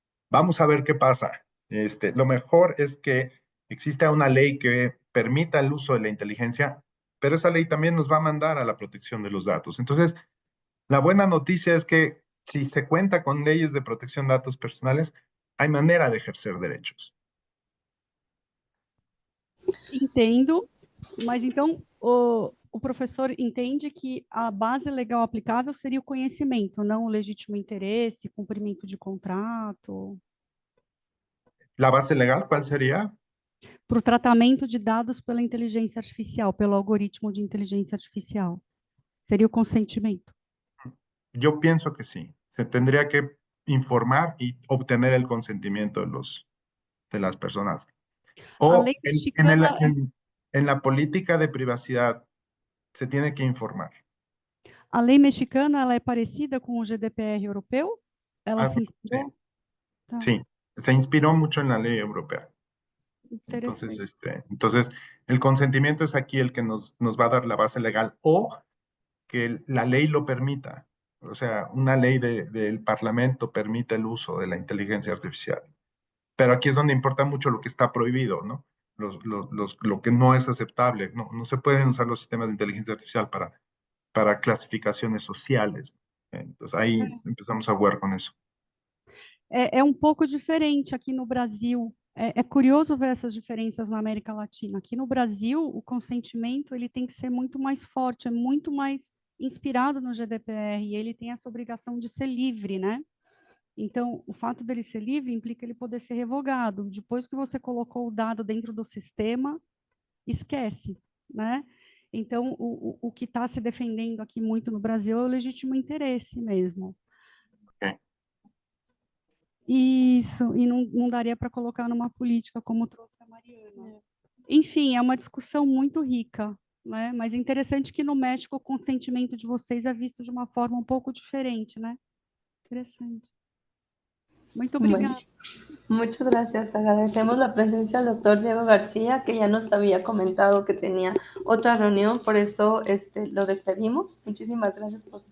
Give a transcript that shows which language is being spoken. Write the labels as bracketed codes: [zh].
[es] Vamos a ver qué pasa. Lo mejor es que exista una ley que permita el uso de la inteligencia, pero esa ley también nos va a mandar a la protección de los datos. Entonces, la buena noticia es que si se cuenta con leyes de protección de datos personales, hay manera de ejercer derechos. [pt] Entendo, mas então o professor entende que a base legal aplicável seria o conhecimento, não o legítimo interesse, cumprimento de contrato. [es] ¿La base legal cuál sería? [pt] Para o tratamento de dados pela inteligência artificial, pelo algoritmo de inteligência artificial. Seria o consentimento. [es] Yo pienso que sí. Se tendría que informar y obtener el consentimiento de las personas. [pt] A O lei mexicana, [es] en la política de privacidad se tiene que informar. [pt] a lei mexicana ela é parecida com o GDPR europeu? Ela se inspirou? Tá, [es] Sí, se inspiró mucho en la ley europea. [pt] interessante. [es] Entonces, el consentimiento es aquí el que nos va a dar la base legal o que la ley lo permita. O sea, una ley del Parlamento permite el uso de la inteligencia artificial. Pero aquí es donde importa mucho lo que está prohibido, ¿no? Lo que no es aceptable. No se pueden usar los sistemas de inteligencia artificial para clasificaciones sociales. Entonces ahí empezamos a jugar con eso. [pt] É um pouco diferente aqui no Brasil. É curioso ver essas diferenças na América Latina. Aqui no Brasil, o consentimento ele tem que ser muito mais forte, é muito mais inspirado no GDPR, e ele tem essa obrigação de ser livre, né? Então, o fato dele ser livre implica ele poder ser revogado. Depois que você colocou o dado dentro do sistema, esquece, né? Então, o que está se defendendo aqui muito no Brasil é o legítimo interesse mesmo. [en] Okay. [pt] Isso, e não daria para colocar numa política como trouxe a Mariana. Enfim, é uma discussão muito rica, né? Mas é interessante que no México o consentimento de vocês é visto de uma forma um pouco diferente, né? Interessante. Muito obrigada. [es] Bueno, muchas gracias. Agradecemos la presencia del doctor Diego García, que ya nos había comentado que tenía otra reunión, por eso lo despedimos. Muchísimas gracias por su